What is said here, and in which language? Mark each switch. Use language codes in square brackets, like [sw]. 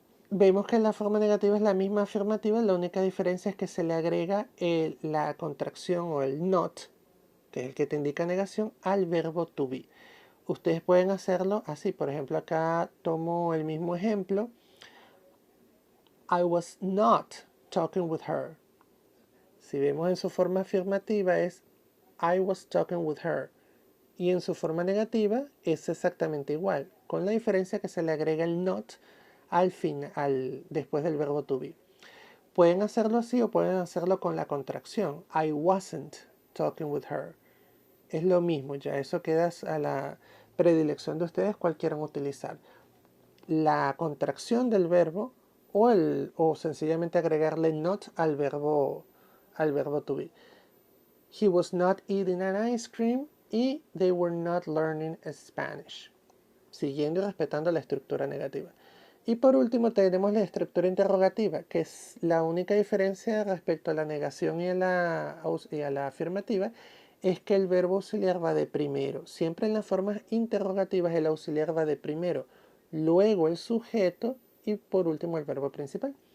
[es] Vemos que la forma negativa es la misma afirmativa, la única diferencia es que se le agrega la contracción o el not, que es el que te indica negación, al verbo to be. Ustedes pueden hacerlo así, por ejemplo, acá tomo el mismo ejemplo. [en] I was not talking with her. [es] Si vemos en su forma afirmativa es [en] I was talking with her. [es] Y en su forma negativa es exactamente igual, con la diferencia que se le agrega el not al fin, después del verbo to be. Pueden hacerlo así o pueden hacerlo con la contracción. [en] I wasn't talking with her. [es] Es lo mismo, ya eso queda a la predilección de ustedes cuál quieran utilizar. La contracción del verbo o sencillamente agregarle not al verbo to be. [en] He was not eating an ice cream y they were not learning Spanish. [es] Siguiendo y respetando la estructura negativa. Y por último tenemos la estructura interrogativa, que es la única diferencia respecto a la negación y a la afirmativa, es que el verbo auxiliar va de primero. Siempre en las formas interrogativas el auxiliar va de primero, luego el sujeto y por último el verbo principal.